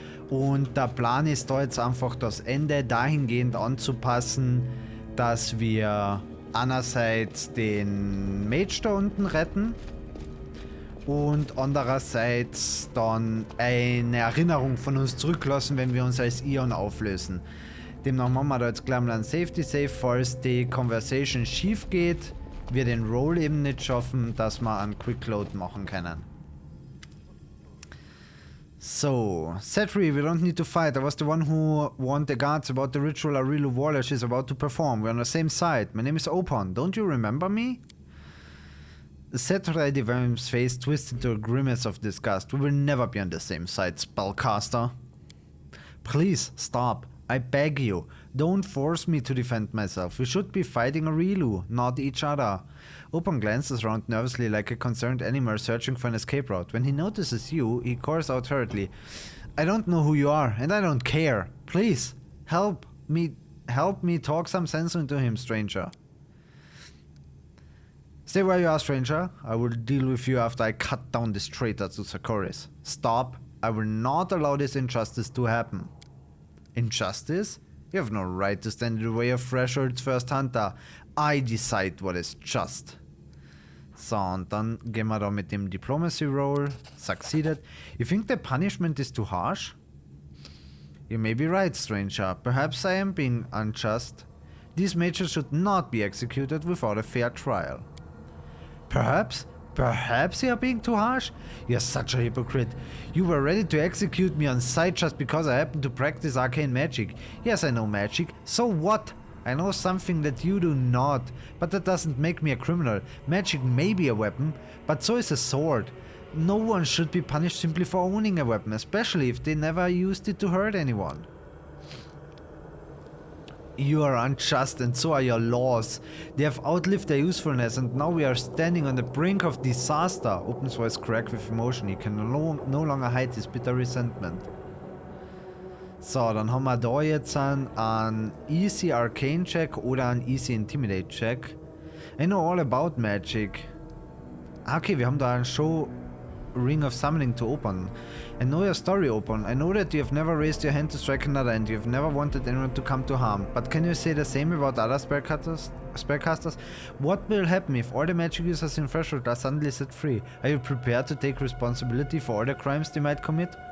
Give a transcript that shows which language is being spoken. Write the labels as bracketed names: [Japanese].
[German] Und der Plan ist da jetzt einfach das Ende dahingehend anzupassen, dass wir einerseits den Mage da unten retten und andererseits dann eine Erinnerung von uns zurücklassen, wenn wir uns als Aeon auflösen. Demnach machen wir da jetzt gleich mal einen Safety Save, falls die Conversation schief geht, wir den Roll eben nicht schaffen, dass wir einen Quick Load machen können. [English] So, Setri, we don't need to fight. I was the one who warned the guards about the ritual Arilu Warlash is about to perform. We're on the same side. My name is Opon. Don't you remember me? Setri Divam's face twisted to a grimace of disgust. We will never be on the same side, spellcaster. Please, stop. I beg you. Don't force me to defend myself. We should be fighting Arilu, not each other. Opon glances around nervously like a concerned animal searching for an escape route. When he notices you, he calls out hurriedly. I don't know who you are, and I don't care. Please, help me talk some sense into him, stranger. Stay where you are, stranger. I will deal with you after I cut down this traitor to Sakoris. Stop. I will not allow this injustice to happen. Injustice? You have no right to stand in the way of Threshold's first hunter. I decide what is just. [German] So, und dann gehen wir da mit dem Diplomacy Roll. [English] Succeeded. You think the punishment is too harsh? You may be right, stranger. Perhaps I am being unjust. These mages should not be executed without a fair trial. Perhaps you are being too harsh? You are such a hypocrite. You were ready to execute me on sight just because I happen to practice arcane magic. Yes, I know magic. So what? I know something that you do not, but that doesn't make me a criminal. Magic may be a weapon, but so is a sword. No one should be punished simply for owning a weapon, especially if they never used it to hurt anyone. You are unjust, and so are your laws. They have outlived their usefulness, and now we are standing on the brink of disaster. Open's voice cracked with emotion. He can no longer hide his bitter resentment. [German] So, dann haben wir da jetzt einen Easy Arcane Check oder einen Easy Intimidate Check. [English] I know all about magic. [German] Okay, wir haben da einen [English] Show Ring of Summoning to open. I know your story, Open. I know that you have never raised your hand to strike another and you have never wanted anyone to come to harm. But can you say the same about other spellcasters? What will happen if all the magic users in Threshold are suddenly set free? Are you prepared to take responsibility for all the crimes they might commit?